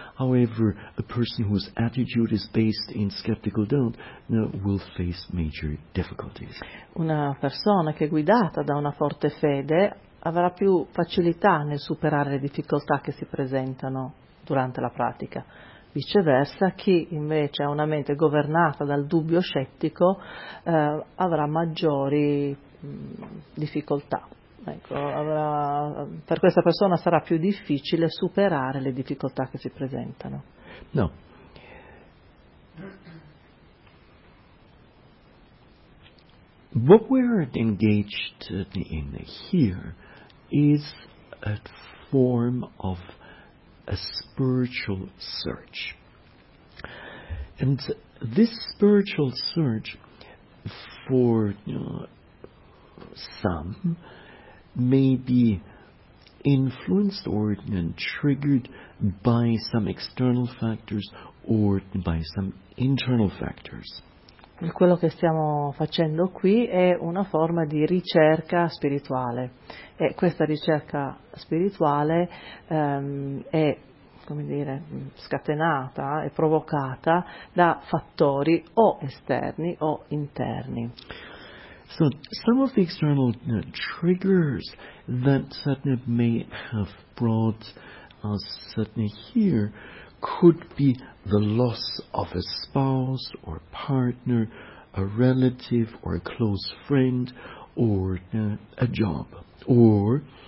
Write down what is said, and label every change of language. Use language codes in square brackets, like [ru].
[en] However, a person whose attitude is based in skeptical doubt will face major difficulties. [it] Una persona che è guidata da una forte fede avrà più facilità nel superare le difficoltà che si presentano durante la pratica. Viceversa, chi invece ha una mente governata dal dubbio scettico avrà maggiori difficoltà. Ecco, avrà, per questa persona sarà più difficile superare le difficoltà che si presentano. [en] No. What we're engaged in here is a form of a spiritual search. And this spiritual search for some may be influenced or triggered by some external factors or by some internal factors. [it] Quello che stiamo facendo qui è una forma di ricerca spirituale, e questa ricerca spirituale è, come dire, scatenata e provocata da fattori o esterni o interni. [en] So some of the external triggers that Satna may have brought us Satna here could be the loss of a spouse or partner, a relative or a close friend, or a job, or